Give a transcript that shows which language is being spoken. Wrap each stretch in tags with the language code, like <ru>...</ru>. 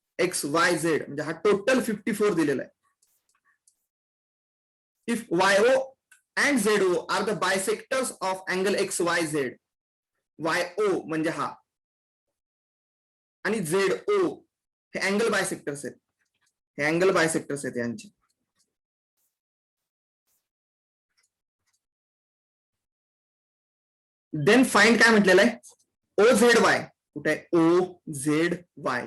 <mr>XYZ म्हणजे हा total 54 दिलेला आहे.</mr> <en>If YO and ZO are the bisectors of angle XYZ.</en> <mr>YO म्हणजे हा आणि ZO हे अँगल बायसेक्टर्स आहेत. हे अँगल बायसेक्टर्स आहेत यांचे.</mr> <en>then find</en> <mr>काय म्हटलेलं आहे OZY. कुठे आहे OZY.</mr>